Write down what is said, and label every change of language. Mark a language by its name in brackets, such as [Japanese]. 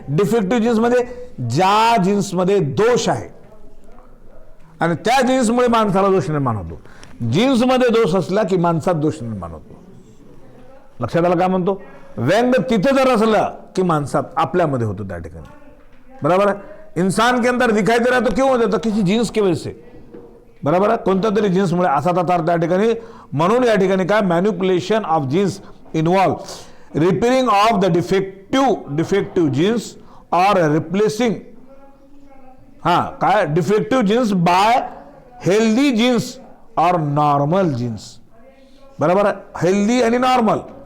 [Marathi] Defective jeans मध्ये ज्या जीन्समध्ये दोष आहे आणि त्या जीन्समुळे माणसाला दोष निर्माण होतो. जीन्समध्ये दोष असला की माणसात दोष निर्माण होतो. लक्षात आलं काय म्हणतो? व्यंग तिथे जर असलं की माणसात आपल्यामध्ये होतो त्या ठिकाणी. [Hindi] बराबर है? इंसान के अंदर दिखाई दे रहा तो क्यों होता? किसी जीन्स की वजह से. बराबर है? [Marathi] कोणत्या तरी जीन्समुळे असा तार त्या ठिकाणी. म्हणून या ठिकाणी काय? [English] Manipulation of genes involve repairing of the defective genes or replacing काय defective genes by healthy genes और normal genes. [Marathi] बरोबर आहे? हेल्दी आणि नॉर्मल.